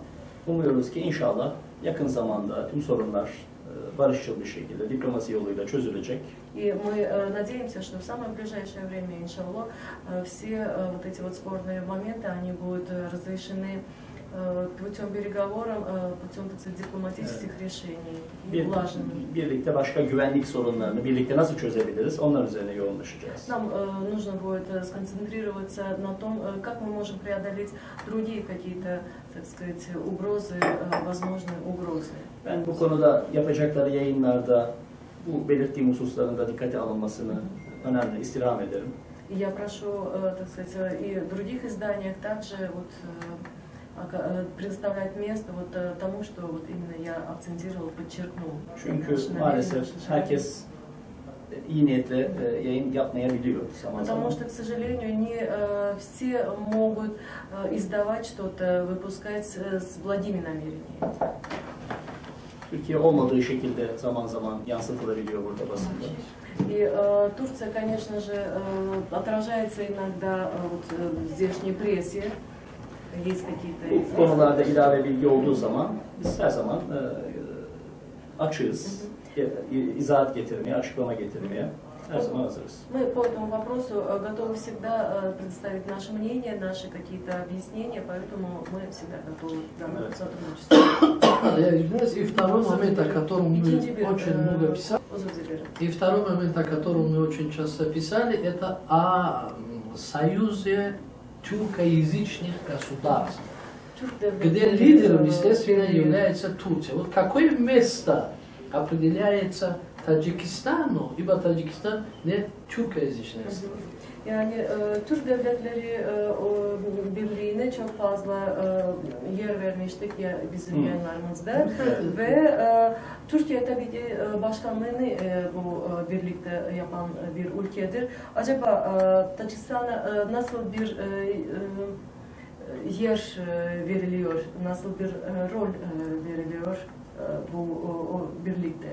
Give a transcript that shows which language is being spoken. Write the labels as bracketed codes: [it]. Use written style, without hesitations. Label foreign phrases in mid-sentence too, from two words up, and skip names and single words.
[tr] Umuyoruz ki inşallah yakın zamanda tüm sorunlar barışçıl bir şekilde, diplomasi yoluyla çözülecek. [ru] И мы надеемся, что в самое ближайшее время, иншаллах, все вот эти вот спорные моменты, они будут разрешены путем переговоров, путем, так сказать, дипломатических решений и улажены. [tr] Birlikte başka güvenlik sorunlarını birlikte nasıl çözebiliriz? Onlar üzerine yoğunlaşacağız. [ru] Нам нужно будет сконцентрироваться на том, как мы можем преодолеть другие какие-то, так сказать, угрозы, возможные угрозы. [tr] Ben bu konuda yapacakları yayınlarda bu belirttiğim hususların da dikkate alınmasını önemli istirham ederim. [ru] И я прошу, так сказать, и в других изданиях также вот предоставлять место вот тому, что вот именно я акцентировал, подчеркнул. [tr] Çünkü maalesef herkes iyi niyetle yayın yapmayabiliyor zaman zaman. [ru] Потому что, к сожалению, не все могут издавать что-то, выпускать с благими намерениями. [tr] Türkiye olmadığı şekilde zaman zaman yansıtılabiliyor burada basında. [ru] И Турция, конечно же, отражается иногда вот, в здешней прессе. Есть какие-то... [tr] Bu konularda ilave bilgi olduğu zaman biz her zaman açığız. İzahat getirmeye, açıklama getirmeye her zaman hazırız. [ru] Мы по этому вопросу готовы всегда предоставить наше мнение, наши какие-то объяснения, поэтому мы всегда готовы к данному сотрудничеству. Я извиняюсь, и второй момент, о котором мы очень много писали, и второй момент, о котором мы очень часто писали, это о союзе тюркоязычных государств, где лидером, естественно, является Турция. Вот какое место определяется Таджикистану, ибо Таджикистан не тюркоязычная страна. [tr] Yani Türk devletleri birliğine çok fazla yer vermiştik ya bizim yayınlarımızda ve Türkiye tabii ki başkanlığını bu birlikte yapan bir ülkedir. Acaba Tacikistan'a nasıl bir yer veriliyor, nasıl bir rol veriliyor bu birlikte.